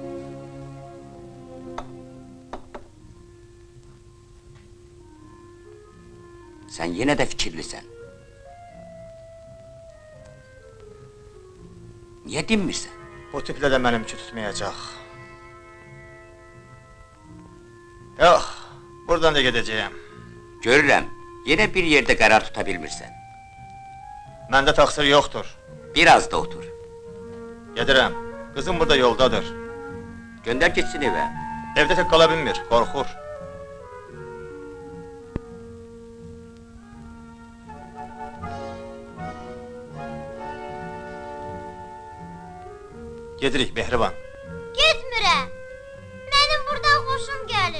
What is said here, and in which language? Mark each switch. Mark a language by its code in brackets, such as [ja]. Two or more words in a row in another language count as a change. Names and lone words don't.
[az] Sen yine de fikirlisən. Niye dinmirsən? Bu tiplə də mənimki tutmayacaq. Yox, buradan da gedəcəyəm. Görürəm, [tr] yine bir yerde karar tutabilmirsən. [az] Məndə taksir yoxdur. Biraz da otur. Gedirəm. Kızım burada yoldadır. [tr] Gönder gitsin eve. [az] Evdə tək qala bilmir, qorxur. Gedirik Mehriban. Gitmirəm. [tr] Benim buradan hoşum gelir.